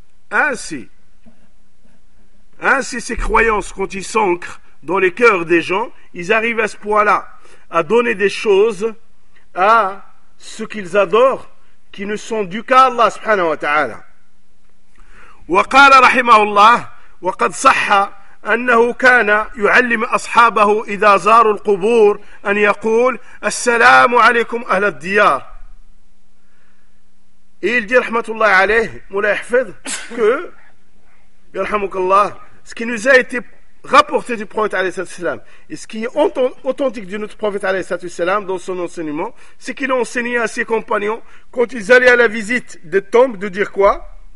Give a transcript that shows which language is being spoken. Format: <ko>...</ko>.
<fr>Ainsi, ces croyances, quand ils s'ancrent dans les cœurs des gens, ils arrivent à ce point-là, à donner des choses à ceux qu'ils adorent, qui ne sont du qu'à Allah subhanahu wa ta'ala.</fr> <ar>وقال رحمه الله وقد صح أنه كان يعلم أصحابه إذا زاروا القبور أن يقول السلام عليكم أهل الديار.</ar> <fr>Il dit</fr> <ar>رحمة الله عليه</ar> <fr>Moulay Hafid que</fr> <ar>يرحمك الله,</ar> <fr>ce qui nous a été rapporté du prophète</fr> <ar>عليه الصلاة والسلام</ar> <fr>et ce qui est authentique de notre prophète عليه الصلاة والسلام dans son enseignement, c'est qu'il a enseigné à ses compagnons quand ils allaient à la visite des tombes de dire quoi?</fr>